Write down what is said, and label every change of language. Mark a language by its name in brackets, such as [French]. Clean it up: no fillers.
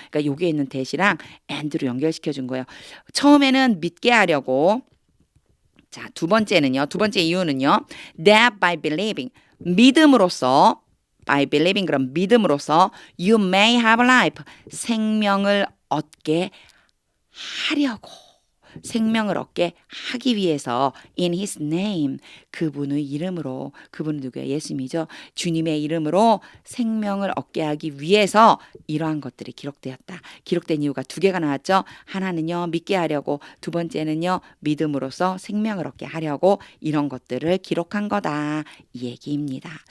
[Korean] 그러니까 여기에 있는 that이랑 and로 연결시켜 준 거예요. 처음에는 믿게 하려고 자, 두 번째 이유는요. [English] That by believing, [Korean] 믿음으로써, [English] by believing [Korean] 그럼 믿음으로써 [English] you may have life, [Korean] 생명을 얻게 하려고. 생명을 얻게 하기 위해서 [English] in his name [Korean] 그분의 이름으로 그분은 누구예요? 예수님이죠. 주님의 이름으로 생명을 얻게 하기 위해서 이러한 것들이 기록되었다. 기록된 이유가 두 개가 나왔죠. 하나는요 믿게 하려고 두 번째는요 믿음으로써 생명을 얻게 하려고 이런 것들을 기록한 거다 이 얘기입니다.